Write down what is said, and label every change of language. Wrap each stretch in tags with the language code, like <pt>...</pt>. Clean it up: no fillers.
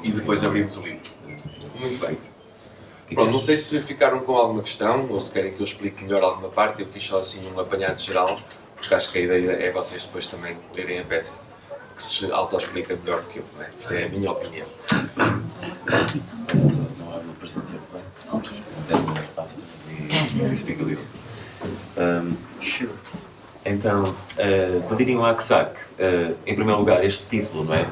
<pt>e depois abrimos o livro. Muito bem. Pronto, não sei se ficaram com alguma questão ou se querem que eu explique melhor alguma parte. Eu fiz só assim um apanhado geral, porque acho que a ideia é vocês depois também lerem a peça, que se auto-explica melhor do que eu, não é? Isto é a minha opinião. Não há uma percentual, Ok.</pt> <en>then after we speak a little. Sure.</en> <pt>Então, Delírio Aksak, em primeiro lugar, este título, não é?</pt>